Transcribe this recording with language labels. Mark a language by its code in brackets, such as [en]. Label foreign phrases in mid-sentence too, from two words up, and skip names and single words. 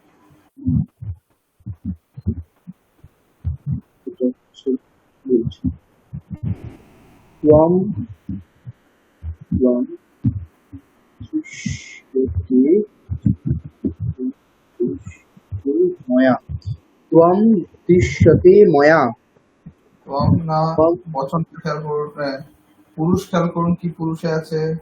[sa] त्वं त्वं दृश्यते मया त्वं दृश्यते मया [bn] त्वং না বচন খেয়াল করুন, পুরুষ খেয়াল করুন, কি পুরুষে আছে?